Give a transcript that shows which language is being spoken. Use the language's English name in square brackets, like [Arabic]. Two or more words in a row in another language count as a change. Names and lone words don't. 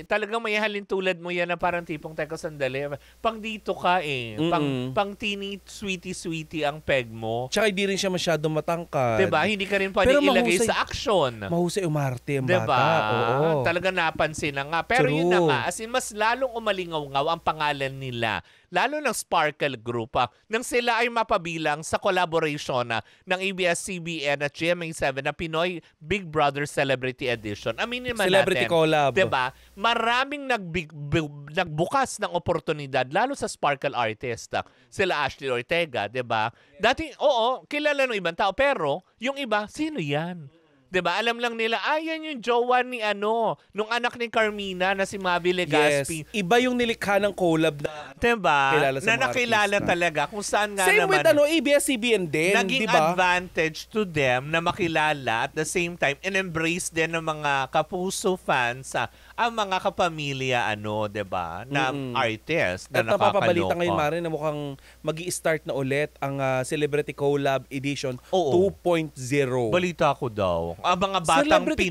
[Filipino] Talagang may halin tulad mo yan na parang tipong, teka sandali, pang dito ka eh. Pang [English] teeny, sweetie [Filipino] ang peg mo. Tsaka hindi rin siya masyadong matangkad. Diba? Hindi ka rin pwede Pero ilagay mahusay- sa action. Mahusay umarte ang Diba? bata. Oo. Talaga napansin na nga. Pero True. yun na nga, [English] as in, [Filipino] mas lalong umalingaw-ngaw ang pangalan nila. Lalo ng Sparkle Group, nang sila ay mapabilang sa collaboration ng ABS-CBN at GMA7 na Pinoy Big Brother Celebrity Edition. Aminin man Celebrity natin, collab. diba? Maraming nagbukas ng oportunidad, lalo sa Sparkle artist. Sila Ashley Ortega, diba? Dati, oo, kilala ng ibang tao, pero yung iba, sino yan? 'Di ba? Alam lang nila, yan yung jowa ni nung anak ni Carmina na si Mavi Legaspi. Yes. Iba yung nilikha ng collab na 'Di ba? kilala sa Na mga nakilala artista. talaga kung saan nga Same naman. with ABS-CBN din, Naging di ba? [English] advantage to them [Filipino] na makilala [English] at the same time [Filipino] in-embrace din ng mga kapuso fans ang mga kapamilya 'di ba? Na artist na At napapabalita nakakaloka. ngayon, Mari, na mukhang magi-start na ulit ang Celebrity Collab Edition Oo. 2.0. Balita ko daw. Mga batang Celebrity